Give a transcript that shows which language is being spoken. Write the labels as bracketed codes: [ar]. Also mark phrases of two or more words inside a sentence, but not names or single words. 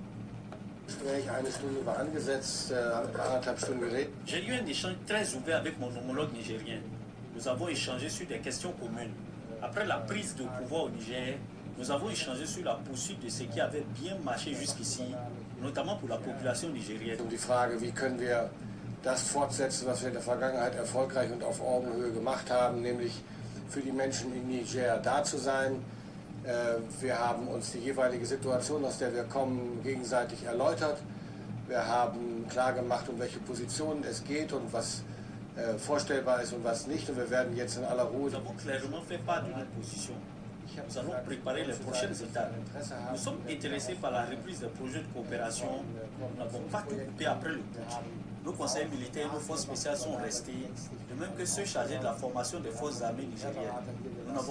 [fr] J'ai eu un échange très ouvert avec mon homologue nigérien. Nous avons échangé sur des questions communes. Après la prise de pouvoir au Niger, nous avons échangé sur la poursuite de ce qui avait bien marché jusqu'ici, notamment pour la population nigérienne. [de] Die Frage, wie können wir das fortsetzen, was wir in der Vergangenheit erfolgreich und auf Augenhöhe gemacht haben, nämlich für die Menschen in Niger da zu sein. Wir haben uns die jeweilige Situation, aus der wir kommen, gegenseitig erläutert. Wir haben klargemacht, um welche Positionen es geht und was vorstellbar ist und was nicht. Und wir werden jetzt in aller Ruhe... [fr] Nous avons clairement fait part de notre position. Nous allons préparer les prochaines étapes. Nous sommes intéressés par la reprise des projets de coopération. Nous n'avons pas tout coupé après le putsch. Nos conseils militaires et nos forces spéciales sont restés, de même que ceux chargés de la formation des forces armées nigériennes.